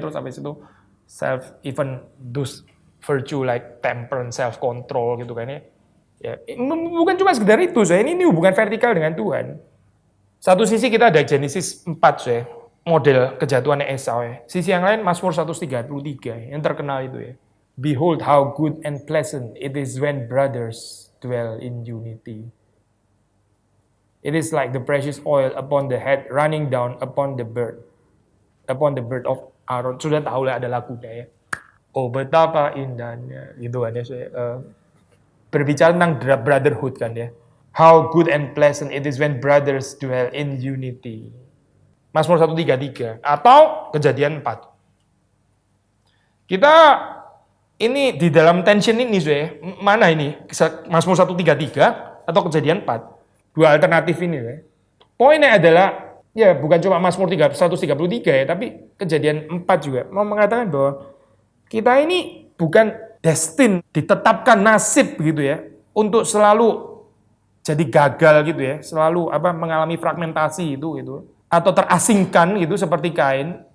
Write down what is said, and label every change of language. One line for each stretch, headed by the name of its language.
Indonesian: Terus habis itu
English: even those virtue like temperance, self control
Indonesian: gitu kan ya. Ya, bukan cuma sekedar itu saya. Ini hubungan vertikal dengan Tuhan. Satu sisi kita ada Genesis 4 saya, model kejatuhannya Esau ya. Sisi yang lain Mazmur 133 yang terkenal itu ya.
English: Behold how good and pleasant it is when brothers dwell in unity. It is like the precious oil upon the head running down upon the bird of Aaron.
Indonesian: Sudah tahu lah ada lagunya ya. Oh betapa indahnya gitu kan ya. Berbicara tentang brotherhood kan ya.
English: How good and pleasant it is when brothers dwell in unity.
Indonesian: Mazmur 133 atau Kejadian 4. Kita ini di dalam tension ini mana ini? Mazmur 133 atau Kejadian 4. Dua alternatif ini ya. Poinnya adalah, ya bukan cuma Mazmur 133 ya, tapi Kejadian 4 juga mau mengatakan bahwa kita ini bukan ditetapkan nasib gitu ya, untuk selalu jadi gagal gitu ya, selalu mengalami fragmentasi itu gitu, atau terasingkan gitu seperti Kain.